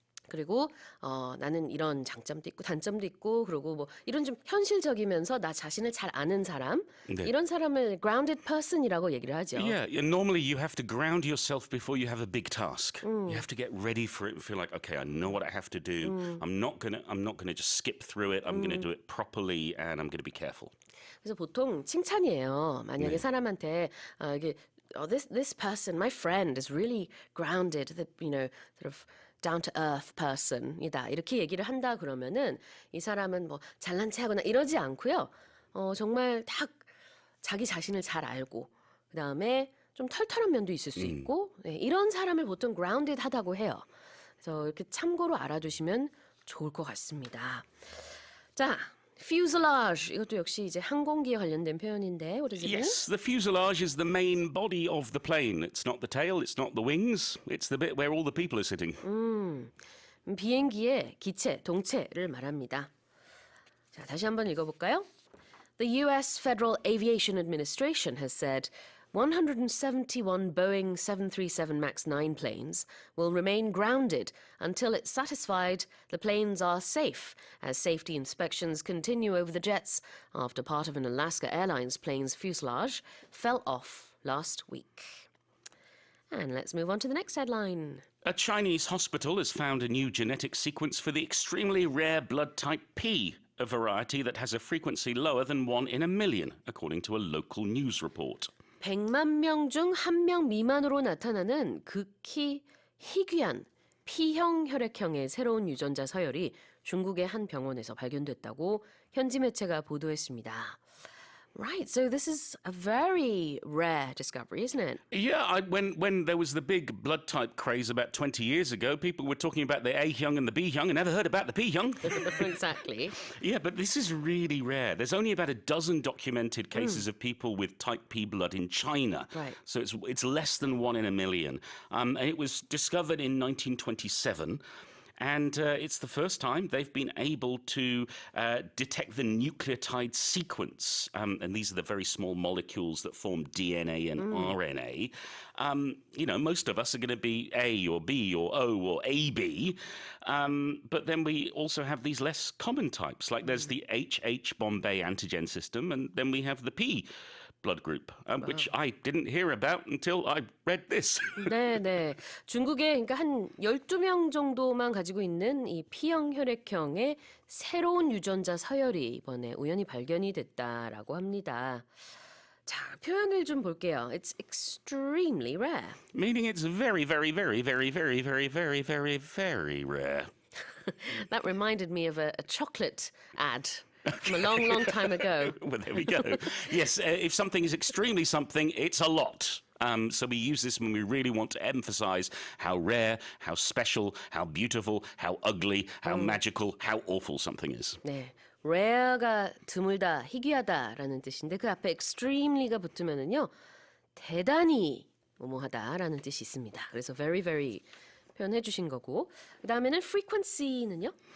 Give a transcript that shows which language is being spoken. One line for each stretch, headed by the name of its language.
Korean: 그리고 나는 이런 장점도 있고 단점도 있고 그리고 뭐 이런 좀 현실적이면서 나 자신을 잘 아는 사람 이런 사람을
English: grounded person
Korean: 이라고 얘기를 하죠.
English: Yeah, normally you have to ground yourself before you have a big task. You have to get ready for it and feel like, okay, I know what I have to do. I'm not gonna just skip through it. I'm gonna do it properly and I'm gonna be careful.
Korean: 그래서 보통 칭찬이에요. 만약에 사람한테 이게
English: this person, my friend, is really grounded. You know, sort of down to earth person이다.
Korean: 이렇게 얘기를 한다 그러면은 이 사람은 뭐 잘난 체하거나 이러지 않고요. 정말 딱 자기 자신을 잘 알고 그다음에 좀 털털한 면도 있을 수 있고 이런 사람을 보통 grounded하다고 해요. 그래서 이렇게 참고로 알아두시면 좋을 것 같습니다. 자. Fuselage 이것도 역시 이제 항공기에 관련된 표현인데
English: what does it mean? Yes, the fuselage is the main body of the plane. It's not the tail, it's not the wings. It's the bit where all the people are sitting.
Korean: 비행기의 기체, 동체를 말합니다. 자, 다시 한번 읽어볼까요?
English: The U.S. Federal Aviation Administration has said 171 Boeing 737 MAX 9 planes will remain grounded until it's satisfied the planes are safe, as safety inspections continue over the jets after part of an Alaska Airlines plane's fuselage fell off last week. And let's move on to the next headline. A Chinese hospital has found a new genetic sequence for the extremely rare blood type P, a variety that has a frequency lower than 1 in a million, according to a local news report.
Korean: 100만 명 중 1명 미만으로 나타나는 극히 희귀한 P형 혈액형의 새로운 유전자 서열이 중국의 한 병원에서 발견됐다고 현지 매체가 보도했습니다.
English: Right, so this is a very rare discovery, isn't it? Yeah, when there was the big blood type craze about 20 years ago, people were talking about the A-hyung and the B-hyung and never heard about the P-hyung. Exactly. Yeah, but this is really rare. There's only about a dozen documented cases of people with type P blood in China. Right. So it's less than 1 in a million. And it was discovered in 1927. And it's the first time they've been able to detect the nucleotide sequence. And these are the very small molecules that form DNA and RNA. You know, most of us are going to be A or B or O or AB. But then we also have these less common types. Like there's the HH Bombay antigen system, and then we have the P blood group, which I didn't hear about until I read this.
Korean: 네. 중국에 그러니까 한 12명 정도만 가지고 있는 이 P형 혈액형의 새로운 유전자 서열이 이번에 우연히 발견이 됐다라고 합니다. 자, 표현을 좀 볼게요.
English: It's extremely rare. Meaning it's very, very, very, very, very, very, very, very, very rare. That reminded me of a chocolate ad from a long, long time ago. Well, there we go. Yes, if something is extremely something, it's a lot. So we use this when we really want to emphasize how rare, how special, how beautiful, how ugly, how magical, how awful something is.
Korean: 네, rare가 드물다, 희귀하다라는 뜻인데 그 앞에 extremely가 붙으면은요 대단히 뭐뭐하다라는 뜻이 있습니다. 그래서
English: very, very
Korean: 표현해 주신 거고 그 다음에는 frequency는요?